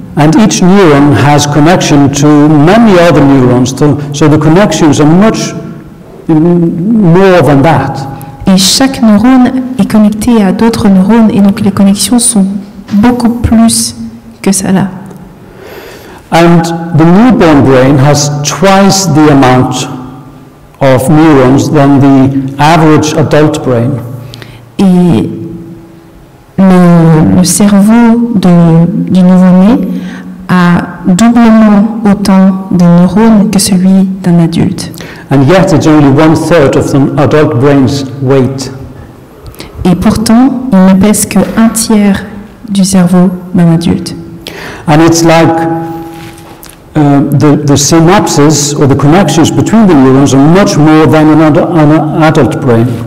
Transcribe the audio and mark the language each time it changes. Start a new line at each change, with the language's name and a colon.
English: And each neuron has connection to many other neurons, so the connections are much more than that.
French: Et chaque neurone est connecté à d'autres neurones, et donc les connexions sont beaucoup plus que cela.
English: And the newborn brain has twice the amount of neurons than the average adult brain.
French: Et le cerveau du nouveau-né a doublement autant de neurones que celui d'un adulte.
English: And yet it's only 1/3 of the adult brain's weight.
French: Et pourtant, il ne pèse que 1/3 du cerveau d'un adulte.
English: And it's like the synapses or the connections between the neurons are much more than an adult brain.